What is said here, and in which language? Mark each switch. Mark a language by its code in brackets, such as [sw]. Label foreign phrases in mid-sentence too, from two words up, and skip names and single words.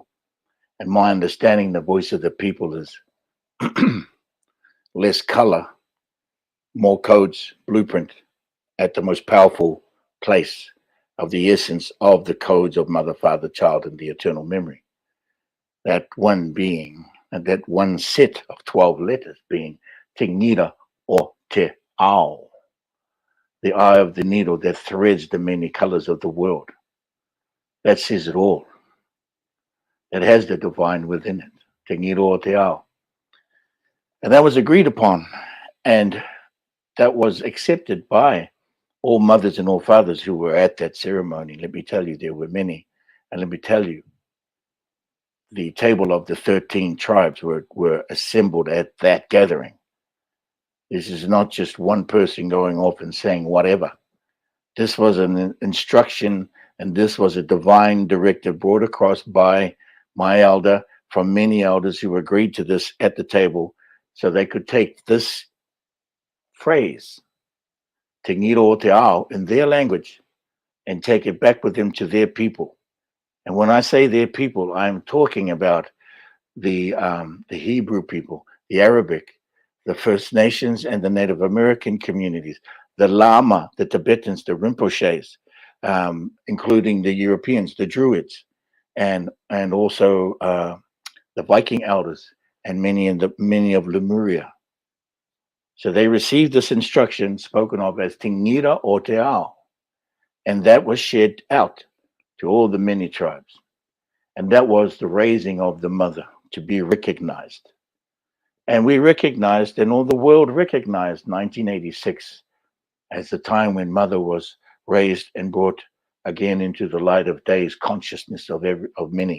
[en] And my understanding, the voice of the people is less color, more codes, blueprint at the most powerful place of the essence of the codes of mother, father, child, and the eternal memory. That one being, and that one set of 12 letters being [mi] Te ngira o te ao, [en] the eye of the needle that threads the many colors of the world. That says it all. It has the divine within it. [mi] Te ngira o te ao. [en] And that was agreed upon, and that was accepted by all mothers and all fathers who were at that ceremony. Let me tell you, there were many. And let me tell you, the table of the 13 tribes were assembled at that gathering. This is not just one person going off and saying whatever. This was an instruction, and this was a divine directive brought across by my elder from many elders who agreed to this at the table, so they could take this phrase, [mi] Te ngira o te ao, [en] in their language and take it back with them to their people. And when I say their people, I'm talking about the Hebrew people, the Arabic, the First Nations, and the Native American communities, the Lama, the Tibetans, the Rinpoches, including the Europeans, the Druids, and also the Viking elders, and many of Lemuria. So they received this instruction spoken of as [mi] Te ngira o te ao, [en] and that was shared out to all the many tribes. And that was the raising of the mother to be recognized. And we recognized, and all the world recognized 1986 as the time when mother was raised and brought again into the light of days consciousness of many.